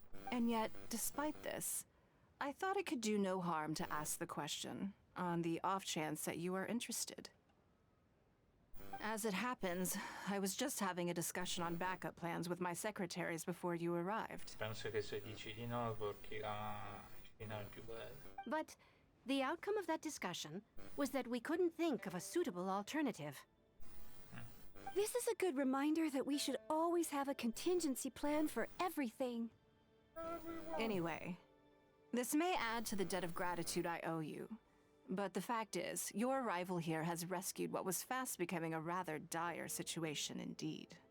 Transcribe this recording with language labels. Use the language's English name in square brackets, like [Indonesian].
[English] And yet, despite this, I thought it could do no harm to ask the question, on the off chance that you are interested. As it happens, I was just having a discussion on backup plans with my secretaries before you arrived. [Italian] Penso che se dici di no porterà il finale più bello. [English] But the outcome of that discussion was that we couldn't think of a suitable alternative. This is a good reminder that we should always have a contingency plan for everything. Anyway, this may add to the debt of gratitude I owe you, but the fact is, your arrival here has rescued what was fast becoming a rather dire situation indeed.